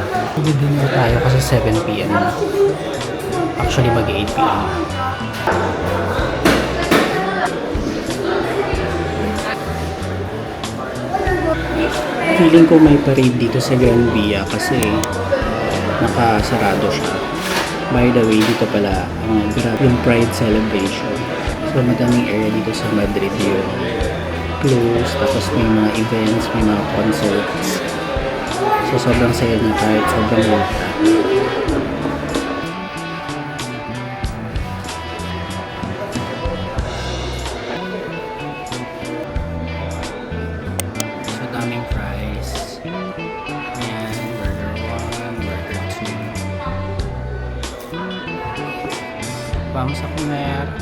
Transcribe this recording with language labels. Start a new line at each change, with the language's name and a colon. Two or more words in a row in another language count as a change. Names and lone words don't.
Filipino: Mag-dinner tayo kasi 7 PM na. Actually mag 8 PM. Feeling ko may parade dito sa Grand Via kasi nakasarado siya.
English: By the way,
Filipino: dito pala yung Pride celebration. So, madaming area dito sa Madrid yung close, tapos may mga events, may mga concerts. So, sobrang saya niya kahit sobrang late na. So, daming fries. Ayan, burger 1, burger 2.
Spanish: Vamos a comer.